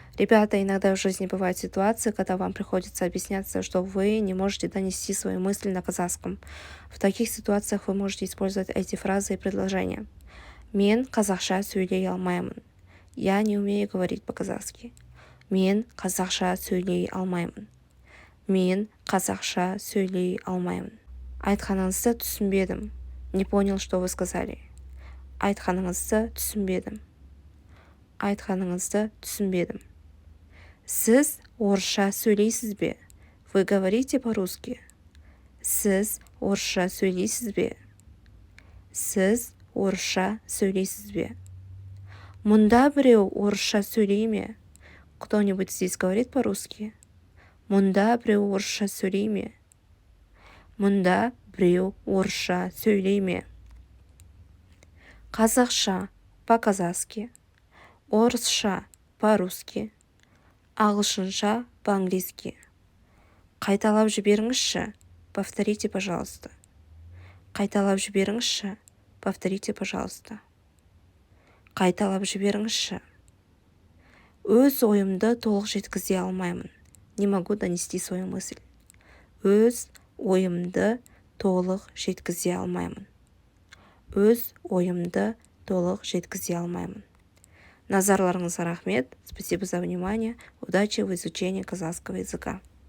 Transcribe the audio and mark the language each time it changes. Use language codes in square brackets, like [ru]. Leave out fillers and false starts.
[ru] Ребята, иногда в жизни бывают ситуации, когда вам приходится объясняться, что вы не можете донести свои мысли на казахском. В таких ситуациях вы можете использовать эти фразы и предложения. [kk] Мен қазақша сөйлей алмаймын. [ru] Я не умею говорить по-казахски. [kk] Мен қазақша сөйлей алмаймын. Мен қазақша сөйлей алмаймын. Айтқаныңызды түсінбедім. [ru] Не понял, что вы сказали. [kk] Айтқаныңызды түсінбедім. Айтқаныңызды түсінбедім. Сіз орысша сөйлейсіз бе? [ru] Вы говорите по-русски? [kk] Сіз орысша сөйлейсіз бе? Сіз орысша сөйлейсіз бе? Мұнда біреу орысша сөйлей ме? [ru] Кто-нибудь здесь говорит по-русски? [kk] Мұнда біреу орысша сөйлей ме? Мұнда біреу орысша сөйлей ме? Қазақша [ru] по-казахски. [kk] Орысша [ru] по-русски. [kk] Ағылшынша [ru] по-английски. [kk] Қайталап жіберіңізші. [ru] Повторите, пожалуйста. [kk] Қайталап жіберіңізші. [ru] Повторите, пожалуйста. [kk] Қайталап жіберіңізші. Өз ойымды толық жеткізе алмаймын. [ru] Не могу донести свою мысль. [kk] Өз ойымды толық жеткізе алмаймын. Өз ойымды толық жеткізе алмаймын. Назарларыңызға рахмет. [ru] Спасибо за внимание. Удачи в изучении казахского языка.